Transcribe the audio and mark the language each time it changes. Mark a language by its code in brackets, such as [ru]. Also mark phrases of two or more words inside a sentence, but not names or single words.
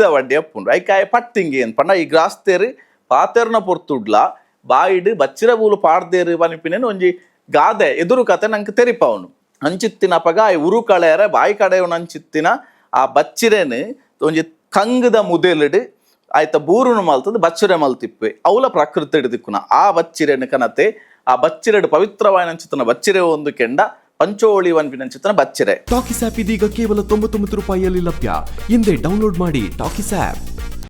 [tcy] ವಡ್ಡಿ ಅಪ್ಪುಂಡು ಐಕಾಯ ಪಟ್ಟಿಂಗೆ ಏನು ಪಂಡ ಈ ಗ್ರಾಸ್ತೆರು ಪಾತೆರ್ನ ಪೊರ್ತುಡ್ಲ ಬಾಯಿಡು ಬಚ್ಚಿರ ಬೂಲು ಪಾಡ್ದೇರು ಪನಿಪಿನೇನು ಒಂಜಿ ಗಾದೆ ಎದುರು ಕತೆ ನಂಗೆ ತೆರಿಪವನು ಅಂಚಿತ್ತಿನ ಪಗ ಉರು ಕಳೆಯರೆ ಬಾಯಿ ಕಡೆಯವನು ಅಂಚಿತ್ತಿನ ಆ ಬಚ್ಚಿರೇನು ಒಂಜಿ ಕಂಗದ ಮುದೆಲಿಡು ಆಯ್ತ ಬೂರುನು ಮಲ್ತದ ಬಚ್ಚಿರೆ ಮಲ್ತಿಪ್ಪೆ ಅವಲ ಪ್ರಕೃತಿ ಹಿಡಿದಿಕ್ಕುನ ಆ ಬಚ್ಚಿರೆನು ಕನತೆ ಆ ಬಚ್ಚಿರೆಡು ಪವಿತ್ರವಾದ ಅಂಚಿತ್ತಿನ ಬಚ್ಚಿರೆ ಒಂದು ಕೆಂಡ ಪಂಚೋಳಿ ವನ್ಪಿನಂಚಿತ್ತಿನ ಬಚ್ಚಿರೆ [kn] ಟಾಕಿಸ್ ಆಪ್ ಇದೀಗ ಕೇವಲ 99 ರೂಪಾಯಿಯಲ್ಲಿ ಲಭ್ಯ. ಹಿಂದೆ ಡೌನ್ಲೋಡ್ ಮಾಡಿ ಟಾಕಿಸ್ ಆಪ್.